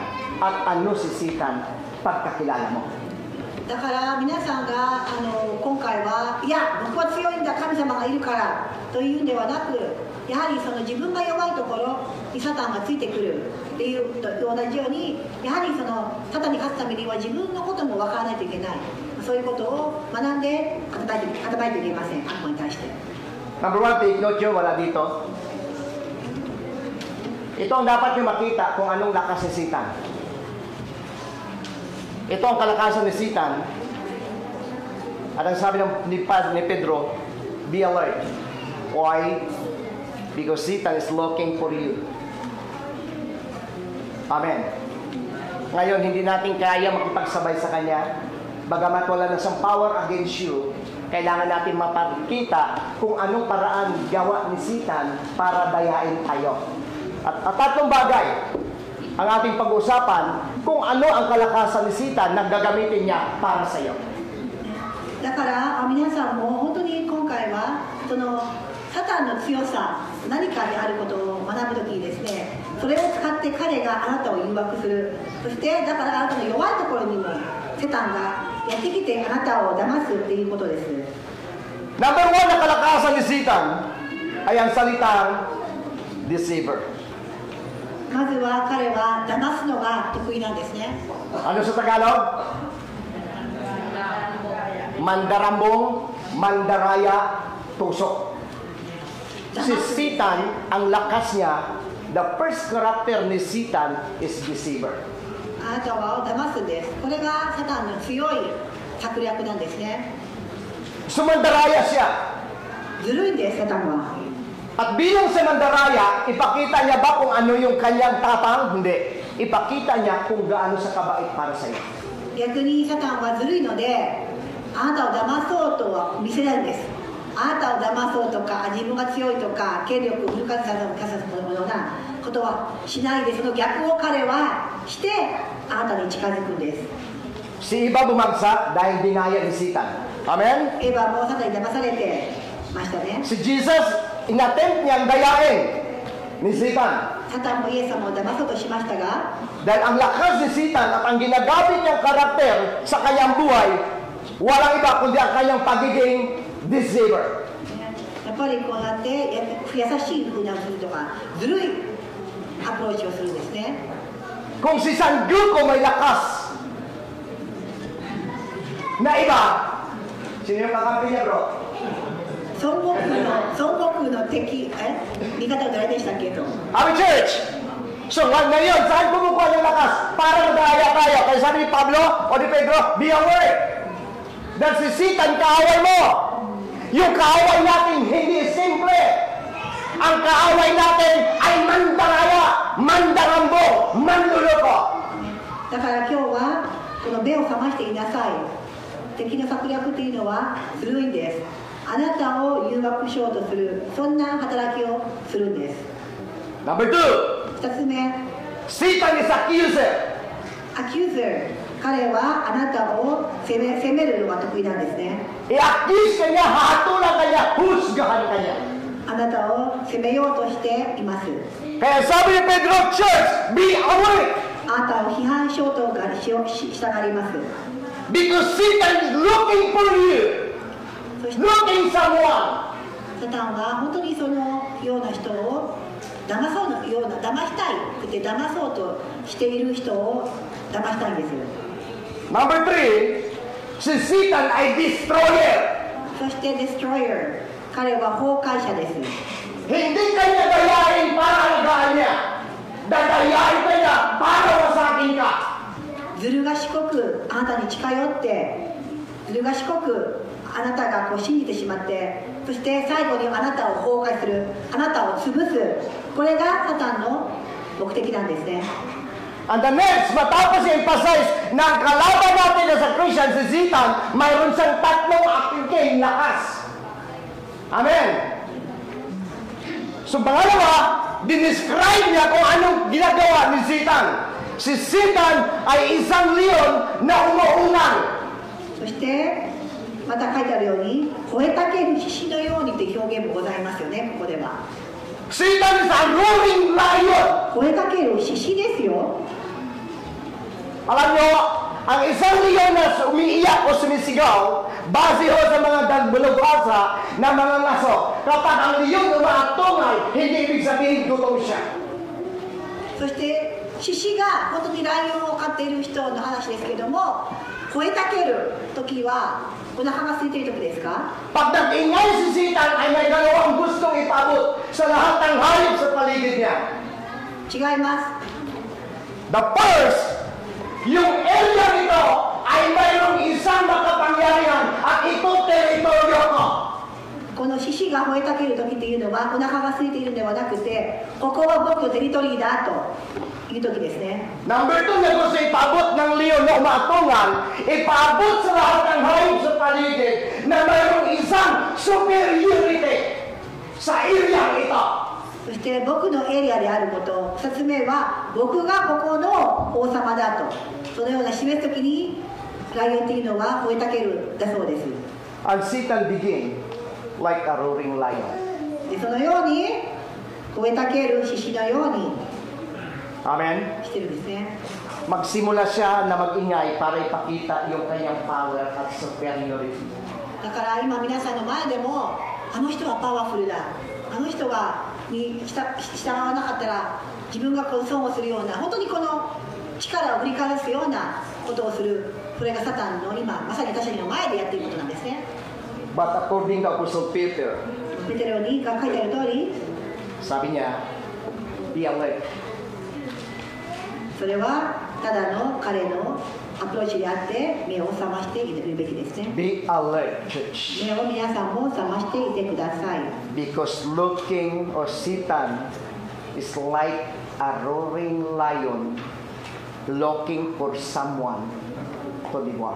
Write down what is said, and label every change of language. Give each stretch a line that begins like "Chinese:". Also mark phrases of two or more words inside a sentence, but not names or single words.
Filipino: At ano si Satan pagkakilala mo.
Japanese: だから皆さんが今回はいや僕は強いんだ神様がいるからというんではなく、やはりその自分が弱いところにサタンがついてくるっていうと同じように、やはりそのサタンに勝つためには自分のことも分からないといけない、そういうことを学んで戦いといけません、悪魔に対して。
English: Number one, take note
Filipino: yun, wala dito. Ito ang dapat nyo makita kung anong lakas ni Satan. Ito ang kalakasan ni Satan. At ang sabi ni Pedro,
English: be alert. Why? Because Satan is looking for you. Amen.
Filipino: Ngayon, hindi natin kaya makipagsabay sa Kanya. Bagamat wala na siyang
English: power against you,
Filipino: kailangan natin mapakita kung anong paraan gawa ni Satan para dayain tayo. At tatlong bagay ang ating pag-usapan kung ano ang kalakasan ni Satan na gagamitin niya para sa iyo.
Japanese: だから皆さんも本当に今回はそのサタンの強さ、何かであることを学ぶときにですね、それを使って彼があなたを誘惑する、そしてだからあなたの弱いところにもサタンがやってきてあなたを騙すっていうことです。
Filipino: Number one na kalakasan ni Satan ay ang salitang deceiver.
Japanese: まずは彼は騙すのが得意なんですね。
Filipino: Ano sa Tagalog? Mandarambong, mandaraya, tusok. Si Satan, ang lakas niya,
English: the first character
Filipino: ni Satan
English: is deceiver.
Japanese: あなたを騙すんです。これがサタンの強い策略なんですね。
Filipino: Sumandaraya siya.
Japanese: ずるいんです、サタンは。
Filipino: At bilang sa mandaraya, ipakita niya ba kung ano yung kanyang tapang? Hindi. Ipakita niya kung gaano sa kabait para sa iyo.
Japanese: 逆にサタンはずるいので、あなたを騙そうとは見せないんです。あなたを騙そうとか、自分が強いとか、権力をフル活用させるようなことはしないで、その逆を彼はして、あなたに近づくんです。
Filipino: Si Eva bumagsak dahil dinaya ni Satan. Amen?
Japanese: エヴァもサタンに騙されてましたね。
Filipino: Si Jesus, inattempt niyang dayain ni Satan.
Japanese: サタンもイエス様を騙そうとしましたが、
Filipino: Dahil ang lakas ni Satan at ang ginagamit niyang karakter sa kanyang buhay, walang iba kundi ang kanyang pagiging deceiver.
Japanese: やっぱりこうやって優しいふうにするとか、ずるいアプローチをするんですね。
Filipino: Kung si Sangyuko may lakas na iba, sino yung kakampi niya, bro?
Japanese: 孫悟空の敵、味方は誰でしたっけと。
English: Our church!
Filipino: So ngayon, saan kumukuha ng lakas? Para madaya tayo. Kaya sabi ni Pablo o ni Pedro,
English: be aware.
Filipino: Dahil si Satan, kaaway mo. Yung kaaway natin, hindi simple. Ang kaaway natin ay mandaraya, mandarambo, manluloko.
Japanese: だから今日はこの目を覚ましていなさい。敵の策略というのは古いんです。あなたを誘惑しようとする、そんな働きをするんです。
English: Number 2,
Japanese: 2つ目、
English: Satan is accuser.
Japanese: アキューザー。彼はあなたを責めるのが得意なんですね。
Filipino: I-accuse ka niya, hahatulan ka niya, husgahan ka niya.
Japanese: あなたを責めようとしています。
Filipino: Kaya sabi ni Pedro, church,
English: be awake.
Japanese: あなたを批判しようとしたがります。
English: Because Satan is looking for you.
Japanese: そして
English: Looking someone.
Japanese: サタンは本当にそのような人を騙したいって騙そうとしている人を騙したいんです。
Filipino: Number 3, si Satan ay destroyer.
Japanese: そしてデストロイヤー、彼は崩壊者です。
Filipino: Hindi ka niya dayain para alagaan niya. Dadayain ka niya para wasakin ka.
Japanese: ずる賢くあなたに近寄って、ずる賢くあなたが信じてしまって、そして最後にあなたを崩壊する、あなたを潰す、これがサタンの目的なんですね。
English: And the next,
Filipino: matapos i-emphasize na ang kalaban natin na sa Christian, si Satan, mayroon siyang tatlong aking lakas. Amen. So pangalawa, dinescribe niya kung anong ginagawa ni Satan. Si Satan ay isang leon na umuunang.
Japanese: そしてまた書いてあるように、吠えたける獅子のようにという表現もございますよね、ここでは。
English: Satan is a roaring lion.
Japanese: 吠えかける獅子ですよ。
Filipino: Alam nyo, ang isang leon na umiiyak o sumisigaw, base ho sa mga dalbalubasa na mga ngaso. Kapag ang leon umaatungal, hindi ibig sabihin gutom siya.
Japanese: そして獅子が本当にライオンを飼っている人の話ですけども、吠えたける時はお腹が空いている時ですか？
Filipino: Pag nag-ingay si Satan ay may dalawang gustong ipabot sa lahat ng hayop sa paligid niya.
Japanese: 違います。
English: The first,
Filipino: yung area nito ay mayroong isang makapangyarihan at ito teritoryo ko.
Japanese: この獅子が吠えたける時っていうのはお腹が空いているのではなくて、ここは僕のテリトリーだという時ですね。
Filipino: Number 2, na gusto ipabot ng leon na umaatungan, ipabot sa lahat ng hayop sa paligid na mayroong isang superiority sa area ito.
Japanese: そして僕のエリアであること、2つ目は僕がここの王様だと、そのような示す時にライオンっていうのは吠えたけるだそうです。
English: And Satan begin like a roaring lion.
Japanese: でそのように吠えたける獅子のように Amen? してるんですね。
Filipino: Magsimula siya na mag-ingay para ipakita yung kanyang power at superiority.
Japanese: だから今皆さんの前でも、あの人はパワフルだ、あの人に従わなかったら自分が損をするような、本当にこの力を振りかざすようなことをする、それがサタンの今まさに私たちの前でやっていることなんですね。
English: But according to Apostle Peter,
Japanese: ペテロに書いてある通り、
Filipino: sabi niya,
English: be alert.
Japanese: それはただの彼のアプローチであって目を覚ましているべきですね。
English: Be alert, church.
Japanese: 目を皆さんも覚ましていてください。
English: Because looking or Satan is like a roaring lion looking for someone to devour.